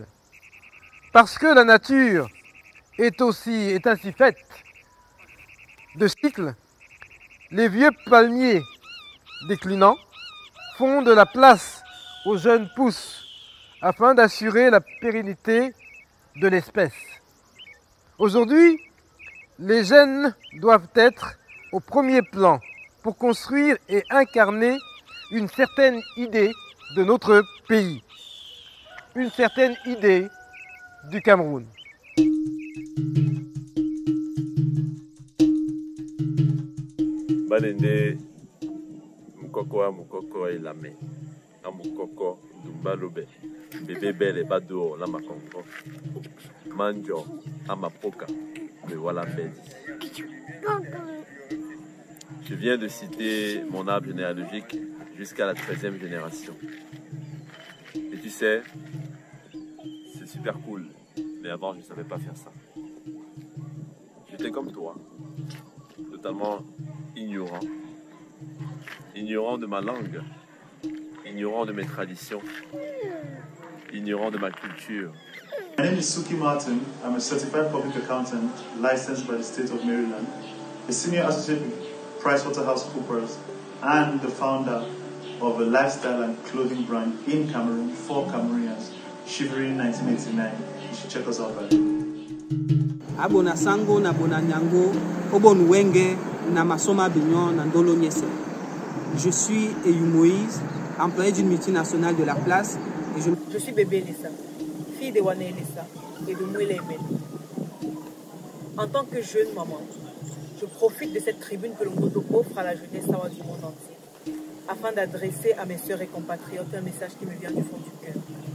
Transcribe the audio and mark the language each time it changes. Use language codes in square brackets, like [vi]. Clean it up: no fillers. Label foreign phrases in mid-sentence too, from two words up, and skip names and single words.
[fr] Parce que la nature est ainsi faite de cycles, les vieux palmiers déclinants font de la place aux jeunes pousses afin d'assurer la pérennité de l'espèce. Aujourd'hui, les jeunes doivent être au premier plan pour construire et incarner une certaine idée de notre pays, une certaine idée du Cameroun. [dua] Balende mukoko elame na mukoko dumbalobe bébé belle bado la makonko manjo amapoka me voilà belle. [fr] Je viens de citer mon arbre généalogique jusqu'à la 13e génération. Et tu sais, c'est super cool, mais avant je ne savais pas faire ça. J'étais comme toi, totalement ignorant. Ignorant de ma langue, ignorant de mes traditions, ignorant de ma culture. [en] My name is Suki Martin. I'm a certified public accountant licensed by the state of Maryland, a senior associate with PricewaterhouseCoopers, and the founder of a lifestyle and clothing brand in Cameroon for Cameroonians, Chivalry 1989. You should check us out by [dua] Abona sango na bona nyango, obon wenge na masoma bignon na ndolo nyese. [fr] Je suis Eyou Moïse, employé d'une multinationale de la place. Et je suis Bébé Lissa, fille de Wane Lissa et de Mouele Emen. En tant que jeune maman, je profite de cette tribune que le Ngondo offre à la jeunesse sawa du monde entier, afin d'adresser à mes sœurs et compatriotes un message qui me vient du fond du cœur.